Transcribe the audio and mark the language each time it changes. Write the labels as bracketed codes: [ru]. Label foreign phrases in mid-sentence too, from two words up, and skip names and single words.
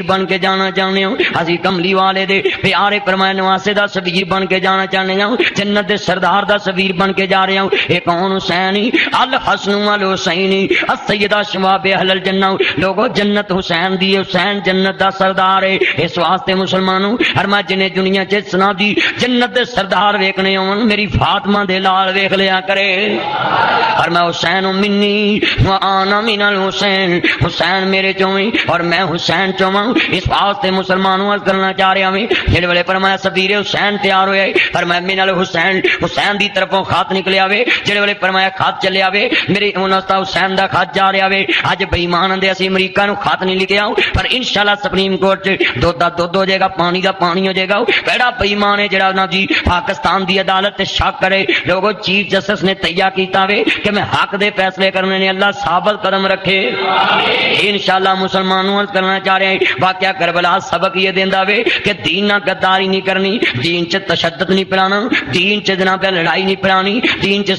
[pa] بن کے جانا چاہنے ہوں اسی کملی والے دے پیارے فرمایا نواسے دا سفیر بن کے جانا چاہنے ہوں جنت دے سردار دا سفیر بن کے جا رہے ہوں اے کون حسین [ar] الحسن والحسین السیدہ شباب اہل الجنہ [pa] لوگو جنت حسین دی حسین جنت دا سردار ہے اس واسطے مسلمانوں فرمایا جنہیں دنیا چ سنا دی جنت دے سردار ویکھنے ہون میری فاطمہ دے لال ویکھ لیا کرے فرمایا [ar] حسین منی وانا من الحسین [pa] حسین میرے چویں اور میں حسین چویں اس واسطے مسلمانوں عرض کرنا چاہ رہا ہوں جڑے والے فرمایا سفیر حسین تیار ہوئے فرمایا [ar] من الحسین [pa] حسین دی طرفوں خط نکلیا وے جڑے والے فرمایا خط چلیا وے میرے انستا حسین دا خط جا رہا وے اج بے ایمان دے اسی امریکہ نو خط نہیں لکھیا پر انشاءاللہ سپریم کورٹ چ دودھ دا دودھ ہو جائے گا پانی دا پانی ہو جائے گا کیڑا بے ایمان ہے جڑا نا جی پاکستان دی عدالت تے شک کرے لوگوں چیف جسٹس نے تیار کیتا وے کہ میں حق دے فیصلے کرنے نے اللہ ثابت قدم رکھے انشاءاللہ مسلمانوں عرض کرنا چاہ رہے ہیں واقعہ کربلا سبق یہ دیندا وے کہ دین نہ غداری نہیں کرنی دین چ تشدد نہیں پرانا دین چ جناب لڑائی نہیں پرانی دین چ